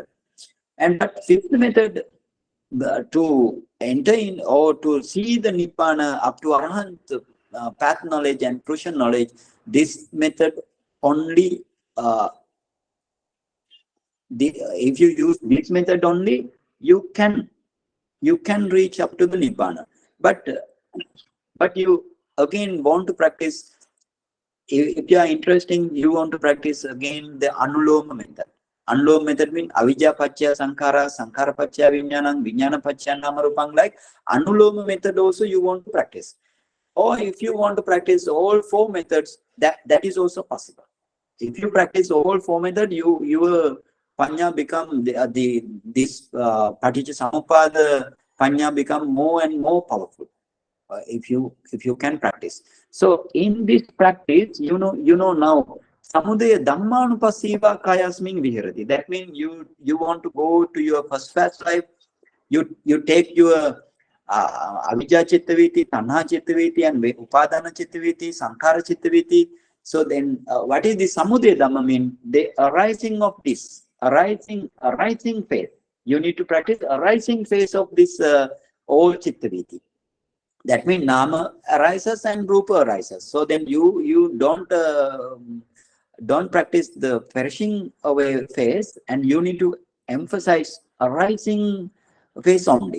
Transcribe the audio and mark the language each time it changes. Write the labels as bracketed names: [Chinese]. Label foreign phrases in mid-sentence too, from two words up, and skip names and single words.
[English] And that 5th method, to enter in or to see the Nibbana up to Arahant path knowledge and Purusha knowledge, this method only, if you use this method only, you can reach up to the Nibbana. But you again want to practice, if you are interested, you want to practice again the Anuloma method. [Pali] Anuloma [English] method means [Pali] avijja paccaya sankhara, sankhara paccaya vijnanam, vijnana paccaya namarupam. [English] Like Anuloma method also you want to practice. Or if you want to practice all 4 methods, that is also possible. If you practice all 4 methods, your Panya become this [Pali] Paticca Panya [English] become more and more powerful if you can practice. So in this practice, you know now [Pali] Samudaya Dhammanupassiva Kayasmin Viharati. [English] That means you want to go to your first life. You take your [Pali] avijja chittaviti, tanha chittaviti, [English] and [Pali] upadana chittaviti, sankhara chittaviti. [English] So then, what is the [Pali] samudaya dhamma [English] mean? The arising of this, arising phase. You need to practice arising phase of this all chittaviti. That means nama arises and rupa arises. So then you don't practice the perishing away phase, and you need to emphasize arising phase only.